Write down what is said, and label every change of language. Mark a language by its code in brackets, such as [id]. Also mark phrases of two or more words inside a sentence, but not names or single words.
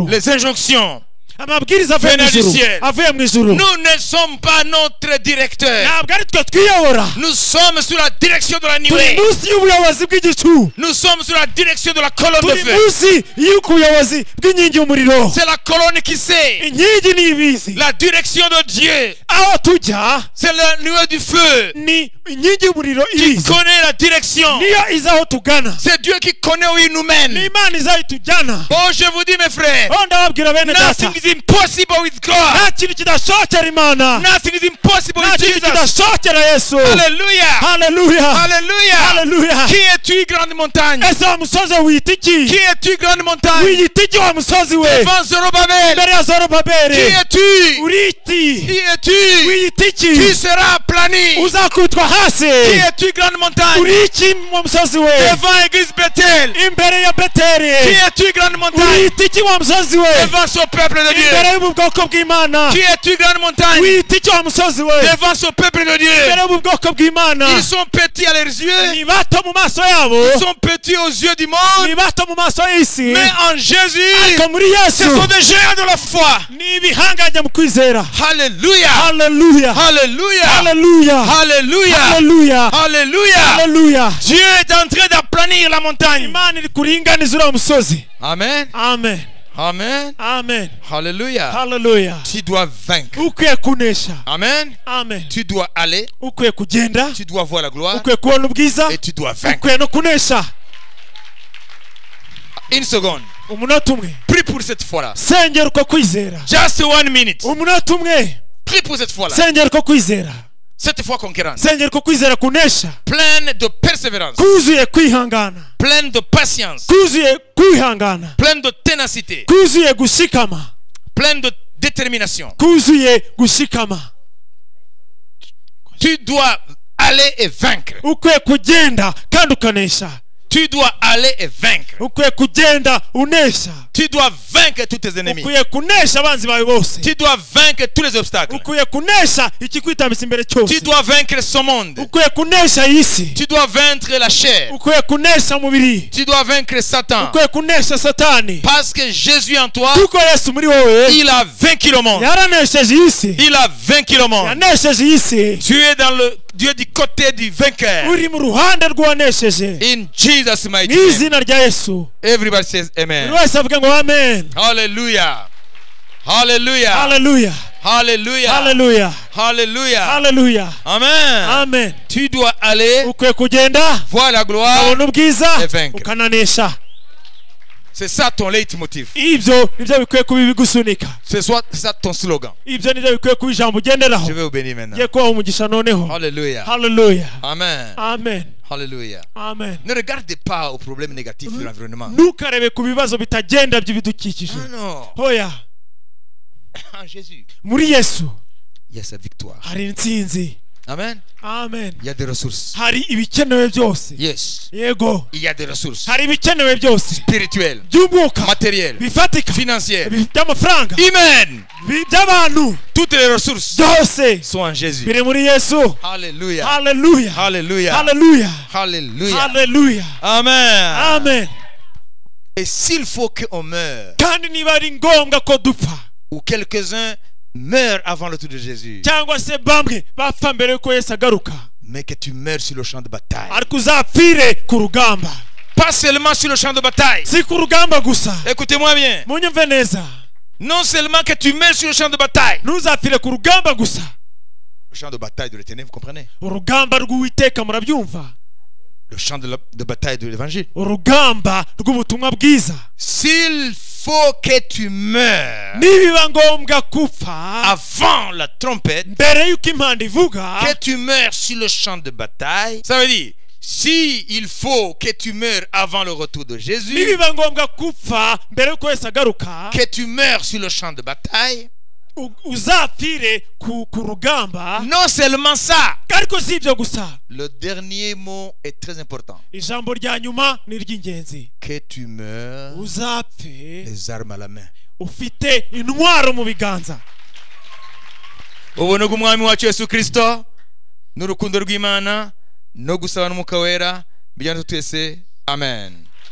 [fr] Les injonctions. [rw] amabwiriza avuye mu [fr] Venant du [rw] ijuru, [fr] ciel. [rw] avuye mu ijuru. [fr] Nous ne sommes pas notre directeur. [rw] Ntabwo ari twe twiyobora, [fr] Nous sommes sous la direction de la [rw] turi [fr] nuée. [rw] munsi y'ubuyobozi bw'igicu, [fr] Nous sommes sous la direction de la colonne de [rw] turi [fr] feu. [rw] munsi y'ubuyobozi bw'inkingi y'umuriro. [fr] C'est la colonne qui sait. [rw] Inkingi ni ibizi, [fr] La direction de Dieu. [rw] aho tujya [fr] C'est la nuée du feu [rw] ni inkingi y'umuriro [fr] qui [rw] ibizi, [fr] connaît la direction. [rw] niyo izi aho tugana. [fr] C'est Dieu qui connaît où il nous [rw] Ni [fr] mène. [rw] Imana izi aho itujyana. [fr] Oh, je vous dis, mes frères, [rw] Oh, ndababwira bene data, [en] nothing is impossible with God. [rw] nta kintu kidashokera Imana, [en] Nothing is impossible [rw] nta [en] with [rw] kintu [en] Jesus. [rw] kidashokera Yesu. [fr] Alléluia. [rw] Haleluya, [fr] Alléluia. [rw] haleluya. [fr] Qui es-tu, grande montagne? [rw] Ese wa musozi wiyita iki? [fr] Qui es-tu, grande montagne? [rw] Wiyita iki wa musozi we? [fr] Devant Zorobabel. [rw] Imbere ya [fr] Qui [rw] Zorobabeli [fr] es-tu? [rw] uri iki? [fr] Qui es-tu? [rw] Wiyita iki? [fr] Qui sera aplani? [rw] Uzakutwa hasi. [fr] Qui es-tu, grande montagne? [rw] Uri iki wa musozi we? [fr] Devant église Bethel. [rw] Imbere ya [fr] Qui [rw] Beteli. [fr] es-tu, grande montagne? [rw] Wiyita iki wa musozi we? [fr] Devant ce peuple de [rw] Imbere [fr] Dieu. [rw] y'ubu bwoko bw'Imana. [fr] Qui es-tu, grande montagne? [rw] Wiyita iki wa musozi we? [fr] Devant ce peuple de [rw] Imbere [fr] Dieu. [rw] y'ubu bwoko bw'Imana. [fr] Ils sont petits à leurs yeux. [rw] Ni bato mu maso yabo, [fr] Ils sont petits aux yeux du monde. [rw] ni bato mu maso y'isi, [fr] Mais en Jésus, [rw] ariko muri [fr] ce [rw] Yesu [fr] sont des géants de la foi. [rw] ni ibihangange mu kwizera. [fr] Alléluia. [rw] Haleluya, [fr] Alléluia. [rw] haleluya, [fr] Alléluia. [rw] haleluya, [fr] Alléluia. [rw] haleluya. [fr] Dieu est en train d'aplanir la montagne. [rw] Imana iri kuringaniza uriya musozi. [fr] Amen. [rw] Amen, [fr] Amen. [rw] amen, [fr] Alléluia. [rw] haleluya. [fr] Tu dois vaincre. [rw] Ukwiye kunesha, [fr] Amen. [rw] amen. [fr] Tu dois aller. [rw] Ukwiye kugenda, [fr] Tu dois voir la gloire. [rw] ukwiye kubona ubwiza, [fr] Et tu dois vaincre. [rw] ukwiye no kunesha. [fr] Une seconde. [rw] Umunota umwe, [fr] Prie pour cette fois-là. [rw] sengera uko kwizera. [en] Just 1 minute. [rw] Umunota umwe, [fr] Prie pour cette fois-là. [rw] sengera uko kwizera. [fr] Cette fois conquérante. [rw] Sengera uko kwizera kunesha, [fr] Pleine de persévérance. [rw] kuzuye kwihangana, [fr] Pleine de patience. [rw] kuzuye kwihangana, [fr] Pleine de ténacité. [rw] kuzuye gushikama, [fr] Pleine de détermination. [rw] kuzuye gushikama. [fr] Tu dois aller et vaincre. [rw] Ukwiye kugenda kandi ukanesha. [fr] Tu dois aller et vaincre. [rw] Ukwiye kugenda unesha. [fr] Tu dois vaincre tous tes ennemis. [rw] Ukwiye kunesha abanzi bawe bose. [fr] Tu dois vaincre tous les obstacles. [rw] Ukwiye kunesha ikikwitambitse imbere [fr] Tu [rw] cyose. [fr] dois vaincre ce monde. [rw] Ukwiye kunesha isi. [fr] Tu dois vaincre la chair. [rw] Ukwiye kunesha umubiri. [fr] Tu dois vaincre Satan. [rw] Ukwiye kunesha satani. [fr] Parce que Jésus en toi, [rw] Kuko Yesu muri wowe [fr] il a vaincu le monde. [rw] yaranesheje isi. [fr] Il a vaincu le monde. [rw] Yanesheje isi. [fr] Tu es du côté du vainqueur. [rw] Uri mu ruhande rw'uwanesheje. [en] In Jesus' mighty name. [rw] N'izina rya Yesu. [en] Everybody says amen. [rw] Buri wese avuga ngo amen. [en] Hallelujah. Hallelujah. [rw] Haleluya. [en] Hallelujah. [rw] Haleluya. [en] Hallelujah. [rw] Haleluya. [en] Amen. [rw] Amen. [fr] Tu dois aller [rw] Ukwiye kugenda [fr] voir la gloire. [rw] ukabona ubwiza [fr] et vaincre. [rw] ukananesha. [fr] C'est ça ton leitmotiv. [rw] Ibyo nibyo bikwiye kuba ibigusunika. [fr] C'est ça ton slogan. [rw] Ibyo nibyo bikwiye kuba ijambo ugenderaho. [fr] Je vais vous bénir maintenant. [rw] Ngiye kubaha umugisha noneho. [en] Hallelujah. [rw] Haleluya. [en] Amen. [rw] Amen. [en] Hallelujah. [rw] Amen. [fr] Ne regardez pas aux problèmes négatifs de l'environnement. [rw] Ntukarebe ku bibazo bitagenda by'ibidukikije. [fr] Non. [rw] Hoya. [fr] En Jésus, [rw] Muri Yesu [fr] il y a sa victoire. [rw] hari intsinzi. [fr] Amen. [rw] Amen. [fr] Il y a des ressources. [rw] Hari ibikenewe byose. [en] Yes. [rw] Yego. [fr] Il y a des ressources [rw] Hari ibikenewe byose. [fr] spirituelles, [rw] By'umwuka. [fr] matérielles, [rw] Bifatika. [fr] financières. [rw] By'amafaranga. [fr] Amen. [rw] By'abantu. [fr] Toutes les ressources [rw] Byose. [fr] sont en Jésus. [rw] Biri muri Yesu. [fr] Alléluia. [rw] Haleluya. [fr] Alléluia. [rw] Haleluya. [fr] Alléluia. [rw] Haleluya. [fr] Amen. [rw] Amen. [fr] Et s'il faut qu'on meure, [rw] Kandi niba ari ngombwa ko dupfa [fr] ou quelques-uns meurent avant le tour de Jésus, [rw] cyangwa se bamwe bapfa mbere yuko Yesu agaruka, [fr] mais que tu meurs sur le champ de bataille. [rw] ariko uzapfire ku rugamba. [fr] Pas seulement sur le champ de bataille. [rw] Si ku rugamba gusa. [fr] Écoutez-moi bien. [rw] Munyumve neza. [fr] Non seulement que tu meurs sur le champ de bataille. [rw] Ntuzapfire ku rugamba gusa. [fr] Le champ de bataille de l'éternel, vous comprenez? [rw] Urugamba rw'Uwiteka murabyumva. [fr] Le champ de bataille de l'évangile. [rw] Urugamba rw'ubutumwa bwiza. [fr] S'il faut que tu meurs [rw] nibiba ngombwa kupfa [fr] avant la trompette, [rw] mbere yuko impanda ivuga, [fr] que tu meurs sur le champ de bataille, ça veut dire, si il faut que tu meurs avant le retour de Jésus, [rw] nibiba ngombwa kupfa mbere yuko Yesu agaruka, [fr] que tu meurs sur le champ de bataille, [rw] uzapfire ku rugamba. [fr] non seulement ça, [rw] Ariko si ibyo gusa, [fr] le dernier mot est très important, [rw] ijambo rya nyuma ni ry'ingenzi, [fr] que tu meurs [rw] uzapfe [fr] les armes à la main. [rw] ufite intwaro mu biganza. Ubuntu bw'umwami wacu Yesu Kristo n'urukundo rw'Imana no gusaba n'umwuka wera bijyana twese, amen.